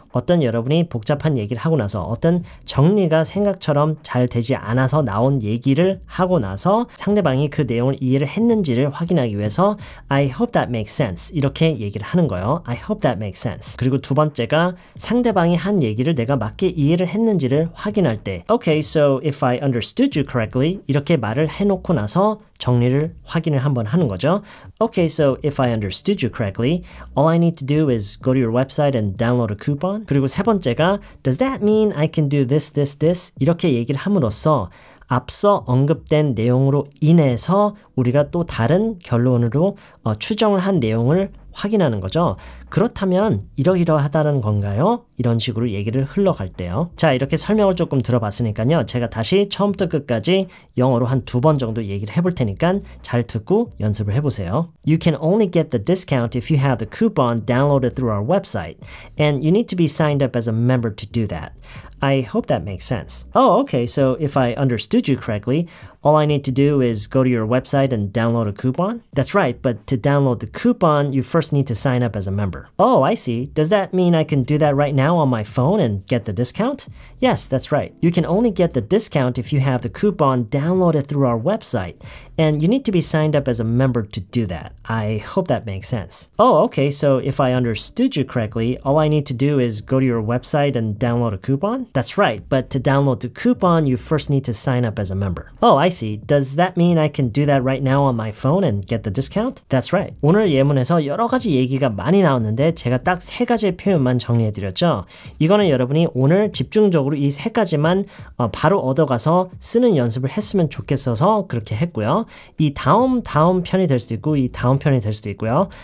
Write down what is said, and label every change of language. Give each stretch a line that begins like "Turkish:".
Korean: 어떤 여러분이 복잡한 얘기를 하고 나서 어떤 정리가 생각처럼 잘 되지 않아서 나온 얘기를 하고 나서 상대방이 그 내용을 이해를 했는지를 확인하기 위해서
English: I hope that makes sense
Korean: 이렇게 얘기를 하는 거예요.
English: I hope that makes sense.
Korean: 그리고 두 번째가 상대방이 한 얘기를 내가 맞게 이해를 했는지를 확인할 때
English: Okay, so if I understood you correctly
Korean: 이렇게 말을 해놓고 나서 정리를 확인을 한번 하는 거죠.
English: Okay, so if I understood you correctly, all I need to do is go to your website and download a coupon.
Korean: 그리고 세 번째가
English: Does that mean I can do this, this, this?
Korean: 이렇게 얘기를 함으로써 앞서 언급된 내용으로 인해서 우리가 또 다른 결론으로 추정을 한 내용을 확인하는 거죠. 그렇다면 이러이러하다는 건가요? 이런 식으로 얘기를 흘러갈 때요. 자, 이렇게 설명을 조금 들어봤으니까요. 제가 다시 처음부터 끝까지 영어로 한 2번 정도 얘기를 해볼 테니까 잘 듣고 연습을 해보세요.
English: You can only get the discount if you have the coupon downloaded through our website, and you need to be signed up as a member to do that. I hope that makes sense. Oh, okay, so if I understood you correctly, all I need to do is go to your website and download a coupon? That's right, but to download the coupon, you first need to sign up as a member. Oh, I see. Does that mean I can do that right now on my phone and get the discount? Yes, that's right. You can only get the discount if you have the coupon downloaded through our website, and you need to be signed up as a member to do that. I hope that makes sense. Oh, okay, so if I understood you correctly, all I need to do is go to your website and download a coupon? That's right, but to download the coupon, you first need to sign up as a member. Oh, I see. Does that mean I can do that right now on my phone and get the discount? That's right.
Korean: 오늘 예문에서 여러 가지 얘기가 많이 나왔는데 제가 딱 3가지의 표현만 정리해드렸죠. 이거는 여러분이 오늘 집중적으로 이 3가지만 바로 얻어가서 쓰는 연습을 했으면 좋겠어서 그렇게 했고요. 이 다음 편이 될 수도 있고 이 다음 편이 될 수도 있고요.